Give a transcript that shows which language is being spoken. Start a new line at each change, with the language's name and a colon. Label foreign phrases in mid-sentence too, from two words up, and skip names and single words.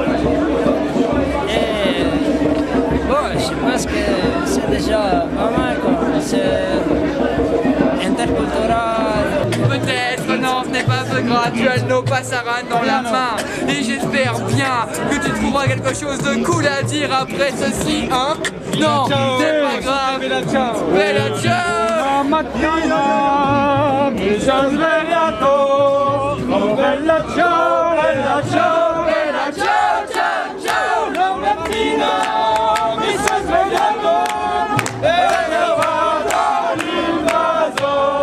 French: Et bon, je pense que c'est déjà pas mal quoi. C'est interculturel. Peut-être, non, ce n'est pas ce gras, tu as
Spanish: nos passaran
French: dans la main. Et j'espère bien que tu trouveras quelque chose de cool à dire après ceci, hein? Non, c'est pas grave.
Italian: Bella ciao. Bella ciao. Mattina, mi sono svegliato. Oh bella ciao, bella ciao, bella ciao, ciao, ciao. La mattina, mi sono svegliato. E vado all'invaso.